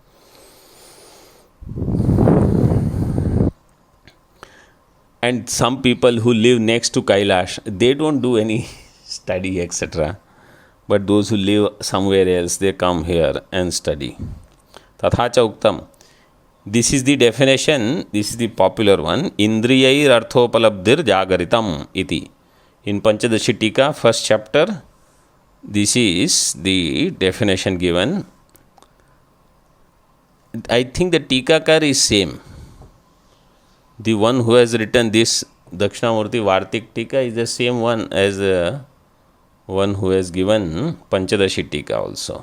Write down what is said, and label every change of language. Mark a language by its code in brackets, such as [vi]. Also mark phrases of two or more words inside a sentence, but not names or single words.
[en] And some people who live next to Kailash, they don't do any study, etc. But those who live somewhere else, they come here and study. [sa] Tathacha uktam. [en] This is the definition, this is the popular one. [sa] Indriyai arthopalabdhir jagaritam iti. [en] In Panchadashi Tika, first chapter, this is the definition given. I think the Tikakar is same. The one who has written this Dakshinamurti Vartik Tika is the same one as the one who has given Panchadashi Tika also.